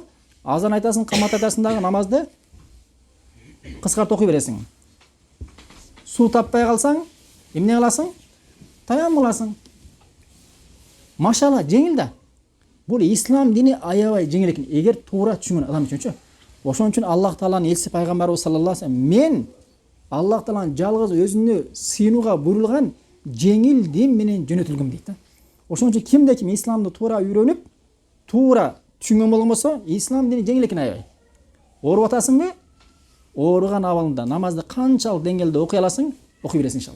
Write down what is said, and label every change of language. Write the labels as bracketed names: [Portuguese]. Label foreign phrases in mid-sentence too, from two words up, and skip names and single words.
[Kyrgyz] Азан айтасың, камат айтасың дагы намазды кыскартып окуй бересиң. Суу таппай калсаң, эмне кыласың? Таяммум кыласың. Машалла, жеңил да. Бул ислам дини аябай жеңил экен, эгер туура түшүнгөн адам үчүнчү. Ошон үчүн Аллах Тааланын элчиси пайгамбарыбыз [Arabic] صلى الله عليه وسلم, [Kyrgyz] мен Аллах Тааланын жалгыз өзүнө сыйынууга буйрулган жеңил дин менен жөнөтүлгөн дейт да. Ошон үчүн кимде ким исламды туура үйрөнүп, туура түшүнгөн болгон болсо, ислам дини жеңил экен аябай. Ооруп атасыңбы? Ооруган абалында намазды канчалык деңгээлде окуй аласың, окуй бересиң иншалла.